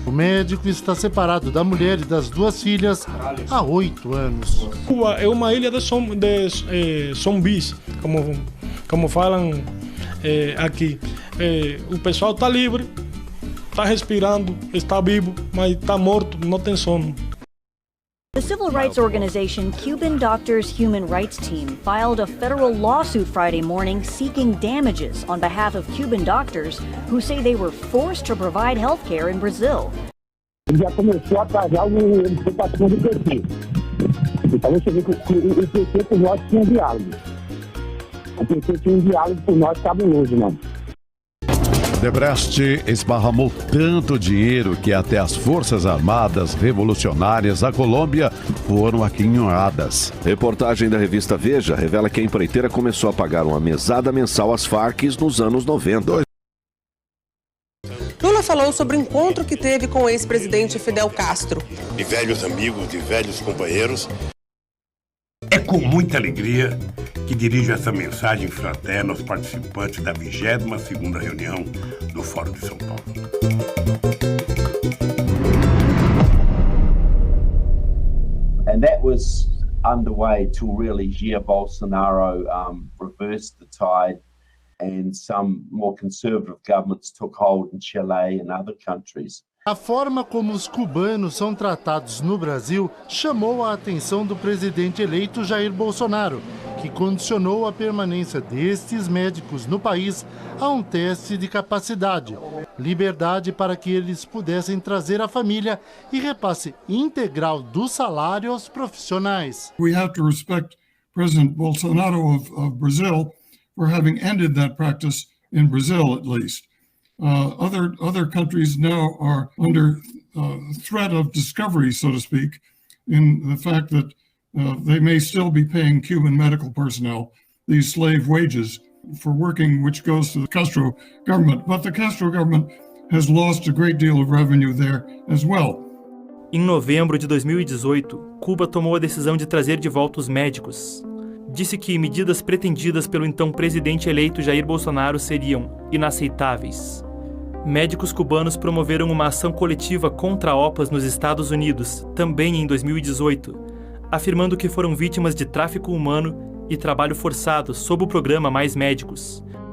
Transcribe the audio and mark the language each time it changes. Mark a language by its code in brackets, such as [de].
[pt] O médico está separado da mulher e das 2 filhas há 8 anos. Cuba é uma ilha de zumbis, como falam aqui. O pessoal está livre, está respirando, está vivo, mas está morto, não tem sono. [en] The civil rights organization Cuban Doctors Human Rights Team filed a federal lawsuit Friday morning seeking damages on behalf of Cuban doctors who say they were forced to provide health care in Brazil. [pt] Ele já começou a pagar ele foi patrão do PT. Então você vê que o PT por nós tinha diálogo. O PT tinha um diálogo por nós cabuloso, não. Odebrecht esparramou tanto dinheiro que até as Forças Armadas Revolucionárias da Colômbia foram aquinhoadas. Reportagem da revista Veja revela que a empreiteira começou a pagar uma mesada mensal às Farc nos anos 90. Lula falou sobre o encontro que teve com o ex-presidente Fidel Castro. De velhos amigos, de velhos companheiros. É com muita alegria que dirijo essa mensagem fraterna aos participantes da 22ª reunião do Fórum de São Paulo. [en] And that was underway till really Jair Bolsonaro reversed the tide and some more conservative governments took hold in Chile and other countries. [pt] A forma como os cubanos são tratados no Brasil chamou a atenção do presidente eleito Jair Bolsonaro, que condicionou a permanência destes médicos no país a um teste de capacidade, liberdade para que eles pudessem trazer a família e repasse integral do salário aos profissionais. [en] We have to respect President Bolsonaro of Brazil for having ended that practice in Brazil, at least. Other countries now are under threat of discovery, so to speak, in the fact that they may still be paying Cuban medical personnel these slave wages for working, which goes to the Castro government. But the Castro government has lost a great deal of revenue there as well. [pt] Em novembro de 2018, Cuba tomou a decisão de trazer de volta os médicos. Disse que medidas pretendidas pelo então presidente eleito Jair Bolsonaro seriam inaceitáveis. Médicos cubanos promoveram uma ação coletiva contra a OPAS nos Estados Unidos, também em 2018, afirmando que foram vítimas de tráfico humano e trabalho forçado sob o programa Mais Médicos.